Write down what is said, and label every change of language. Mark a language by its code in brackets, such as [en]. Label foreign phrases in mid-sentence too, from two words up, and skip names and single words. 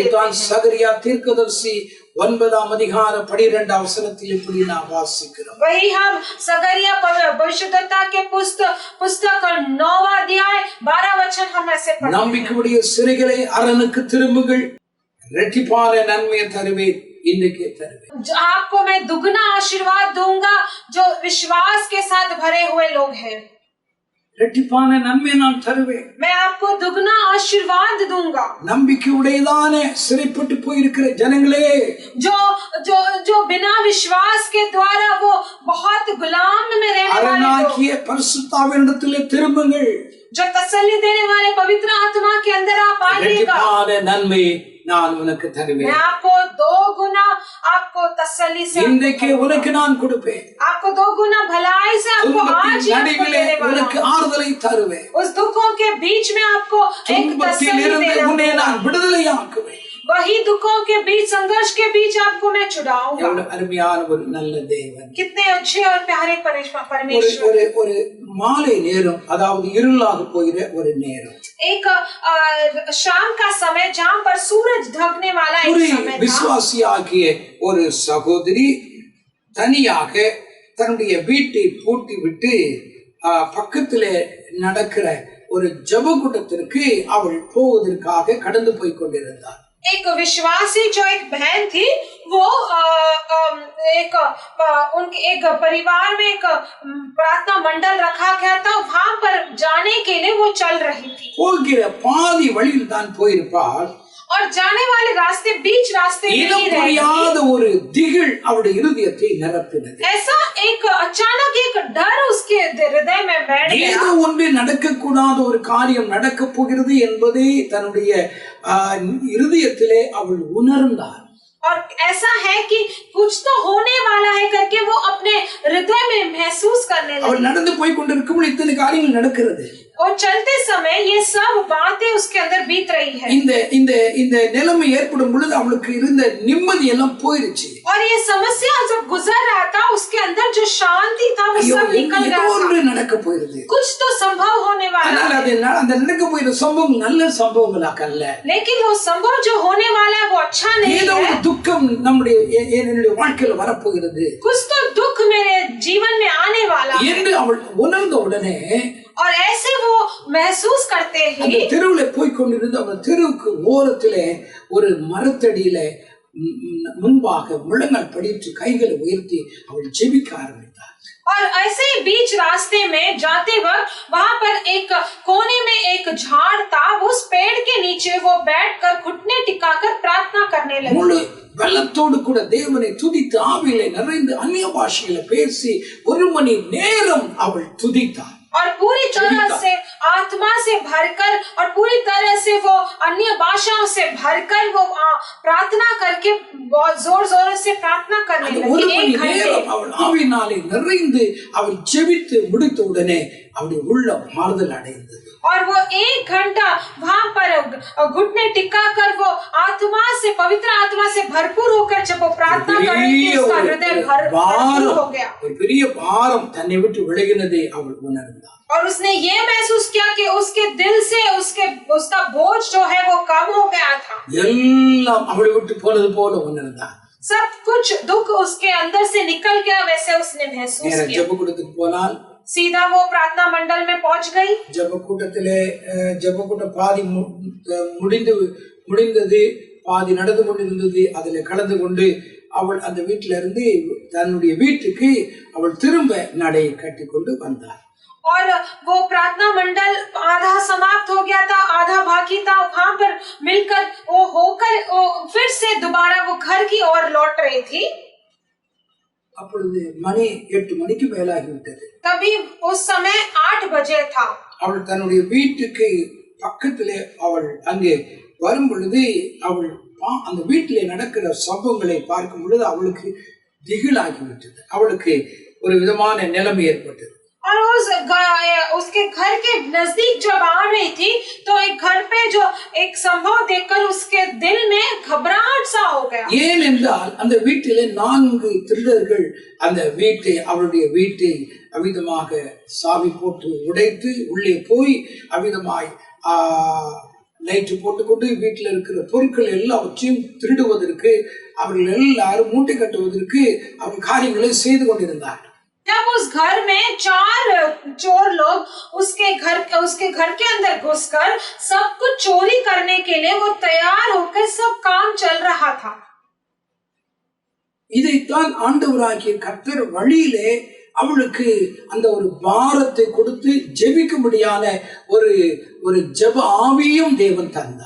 [ta] அதைத்தான் [hi] हैं। [ta] சகரியா தீர்க்கதரிசி 9ஆம் அதிகாரம் 12ஆம் வசனத்தில் இப்படி நாம் வாசிக்கிறோம். [hi] वही हम सगरिया भविष्यद्वक्ता के पुस्तक 9वां अध्याय 12 वचन हम ऐसे पढ़ते हैं। [ta] நம்பிக்கையுடைய சிறைகளை அரணுக்கு திரும்புங்கள், இரட்டிப்பான நன்மையை தருவேன், இன்னைக்கே தருவேன். [hi] आपको मैं दुगना आशीर्वाद दूंगा जो विश्वास के साथ भरे हुए लोग हैं। [ta] இரட்டிப்பான நன்மையை நான் தருவேன். [hi] मैं आपको दुगना आशीर्वाद दूंगा। [ta] நம்பிக்கையுடையதான சிறைப்பட்டு போயிருக்கிற ஜனங்களே, [hi] जो जो जो बिना विश्वास के द्वारा वो बहुत गुलाम में रहने वाले लोग, [ta] அரणाகிய பரிசுத்தாவினிடத்திலே திரும்புங்கள், [hi] जो तसल्ली देने वाले पवित्र आत्मा के अंदर आप आइएगा। [ta] இரட்டிப்பான நன்மையை நான் உனக்கு தருவேன். [hi] मैं आपको 2 गुना आपको तसल्ली से [ta] இன்றைக்கு உனக்கு நான் கொடுப்பேன். [hi] आपको 2 गुना भलाई से आपको आज ही आपको [ta] நடுவிலே [hi] देने वाला [ta] உனக்கு [hi] हूं। [ta] ஆறுதலை தருவேன். [hi] उस दुखों के बीच में आपको एक [ta] துன்பத்தில் [hi] तसल्ली [ta] இருந்து [hi] देना [ta] உன்னை [hi] होगा। [ta] நான் விடுதலையாக்குவேன். [hi] वही दुखों के बीच, संघर्ष के बीच आपको मैं छुड़ाऊंगा। [ta] எவ்வளவு அருமையான ஒரு நல்ல தேவன். [hi] कितने अच्छे और प्यारे परमेश्वर। [ta] ஒரு மாலை நேரம், அதாவது இருளாக போகிற ஒரு நேரம், [hi] एक शाम का समय जहाँ पर सूरज ढकने वाला एक [ta] ஒரு [hi] समय था। [ta] விசுவாசியாகிய ஒரு சகோதரி தனியாக தன்னுடைய வீட்டை பூட்டி விட்டு பக்கத்திலே நடக்கிற ஒரு ஜெபக்கூட்டத்திற்கு அவள் போவதற்காக கடந்து போய் கொண்டிருந்தார். [hi] एक विश्वासी जो एक बहन थी वो उनके एक परिवार में एक प्रार्थना मंडल रखा गया था, वहां पर जाने के लिए वो चल रही थी। [ta] போகிற பாதி வழியில் தான் போயிருப்பாள். [hi] और जाने वाले रास्ते बीच रास्ते में ही रह गई। [ta] ஒரு திகில் அவருடைய இருதயத்தை நிரப்பினது. [hi] ऐसा एक अचानक एक डर उसके हृदय में बैठ गया। [ta] ஏதோ ஒன்று நடக்கக்கூடாத ஒரு காரியம் நடக்க போகிறது என்பதை தன்னுடைய இருதயத்திலே அவள் உணர்ந்தார். [hi] और ऐसा है कि कुछ तो होने वाला है करके वो अपने हृदय में महसूस करने लगी। [ta] அவள் நடந்து போய் கொண்டிருக்கும் இத்தனை காரியங்கள் நடக்கிறது. [hi] और चलते समय ये सब बातें उसके अंदर बीत रही है। [ta] இந்த நிலைமை ஏற்படும் பொழுது அவளுக்கு இருந்த நிம்மதி எல்லாம் போயிருச்சு. [hi] और ये समस्या जब गुजर रहा था उसके अंदर जो शांति था वो सब निकल गया था। [ta] ஒன்று நடக்க போகிறது. [hi] कुछ तो संभव होने वाला है। [ta] அந்த நடக்க போகிற சம்பவம் நல்ல சம்பவங்களாக அல்ல. [hi] लेकिन वो संभव जो होने वाला है वो अच्छा नहीं है। [ta] ஏதோ ஒரு துக்கம் என்னுடைய வாழ்க்கையில வரப்போகிறது. [hi] कुछ तो दुख मेरे जीवन में आने वाला है [ta] என்று அவள் உணர்ந்த உடனே [hi] और ऐसे वो महसूस करते [ta] அந்த [hi] ही [ta] தெருவுல போய் கொண்டிருந்து அந்த தெருவுக்கு ஓரத்திலே ஒரு மரத்தடியில முன்பாக முழங்கால் படிட்டு கைகளை உயர்த்தி அவள் ஜெபிக்க ஆரம்பித்தார். [hi] और ऐसे ही बीच रास्ते में जाते वक्त वहां पर एक कोने में एक झाड़ था, उस पेड़ के नीचे वो बैठकर घुटने टिकाकर प्रार्थना करने लगी. [ta] முழு வெள்ளத்தோடு கூட தேவனை துதித்து ஆவியிலே நிறைந்து அந்நிய பாஷையில பேசி 1 மணி நேரம் அவள் துதித்தார். [hi] और पूरी तरह से आत्मा से भरकर और पूरी तरह से वो अन्य भाषाओं से भरकर वो प्रार्थना करके बहुत जोर जोर से प्रार्थना करने लगी. [ta] 1 மணி நேரம் அவள் ஆவியினாலே நிறைந்து அவள் ஜெபித்து முடித்த உடனே அவளுடைய உள்ளம் மாறுதல் அடைந்தது. [hi] और वो 1 घंटा वहां पर घुटने टिकाकर वो आत्मा से पवित्र आत्मा से भरपूर होकर जब वो प्रार्थना कर रही थी, उसका हृदय भरपूर हो गया. [ta] ஒரு பெரிய பாரம் தன்னை விட்டு விலகினதை அவள் உணர்ந்தாள். [hi] और उसने ये महसूस किया कि उसके दिल से उसका बोझ जो है वो कम हो गया था. [ta] எல்லாம் அவளை விட்டு போனது போல உணர்ந்தாள். [hi] सब कुछ दुख उसके अंदर से निकल गया, वैसे उसने महसूस किया. [ta] ஜெபக்கூடத்துக்கு போனால் [hi] सीधा वो प्रार्थना मंडल में पहुंच गई. [ta] ஜெபக்கூட்டத்திலே ஜெபக்கூட்டம் பாதி முடிந்தது, பாதி நடந்து கொண்டிருந்தது. அதில் கலந்து கொண்டு அவள் அந்த வீட்டில இருந்து தன்னுடைய வீட்டுக்கு அவள் திரும்ப நடையை கட்டி கொண்டு வந்தாள். [hi] और वो प्रार्थना मंडल आधा समाप्त हो गया था, आधा बाकी था. वहां पर मिलकर वो होकर वो फिर से दोबारा वो घर की ओर लौट रही थी. [ta] அப்பொழுது மணி 8 மணிக்கு மேலாகிவிட்டது. [hi] तभी उस समय 8 बजे था. [ta] அவள் தன்னுடைய வீட்டுக்கு பக்கத்திலே அவள் அங்கே வரும் பொழுது அவள் அந்த வீட்டிலே நடக்கிற சம்பவங்களை பார்க்கும் பொழுது அவளுக்கு திகிலாகிவிட்டது. அவளுக்கு ஒரு விதமான நிலைமை ஏற்பட்டது. [hi] और उसके घर के नजदीक जब आ रही थी तो एक घर पे जो एक संभव देखकर उसके दिल में घबराहट सा हो गया. [ta] ஏனென்றால் அந்த வீட்டிலே 4 திருடர்கள் அந்த வீட்டை அவளுடைய வீட்டை அவிதமாக சாவி போட்டு உடைத்து உள்ளே போய் அவிதமாய் லைட் போட்டுக்கொண்டு வீட்டில் இருக்கிற பொருட்கள் எல்லாவற்றையும் திருடுவதற்கு அவர்கள் எல்லாரும் மூட்டை கட்டுவதற்கு அவங்க காரியங்களை செய்து கொண்டிருந்தார்கள். [hi] जब उस घर में 4 चोर लोग उसके घर के अंदर घुसकर सब कुछ चोरी करने के लिए वो तैयार होकर सब काम चल रहा था. [ta] இதைத்தான் ஆண்டவராகிய கர்த்தர் வழியிலே அவளுக்கு அந்த ஒரு பாரத்தை கொடுத்து ஜெபிக்கும்படியான ஒரு ஜெப ஆவியும் தேவன் தந்தார்.